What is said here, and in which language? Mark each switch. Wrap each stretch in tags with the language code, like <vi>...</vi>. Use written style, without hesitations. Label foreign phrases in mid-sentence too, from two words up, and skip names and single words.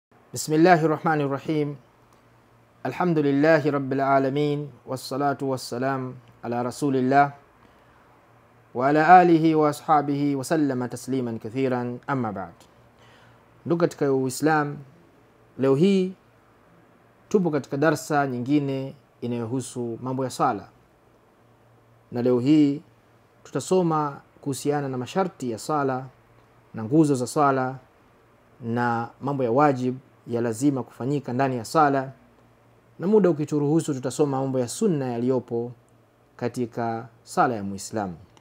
<ar>بسم الله الرحمن الرحيم الحمد لله رب العالمين والصلاة والسلام على رسول الله وعلى آله وأصحابه وسلم تسليما كثيرا أما بعد.</ar> <sw>Ndugu katika Uislamu, leo hii tupo katika darsa nyingine inayohusu mambo ya sala, na leo hii tutasoma kuhusiana na masharti ya sala na nguzo za sala na mambo ya wajib ya lazima kufanyika ndani ya sala, na muda ukituruhusu tutasoma mambo ya sunna yaliyopo katika sala ya Muislamu.</sw>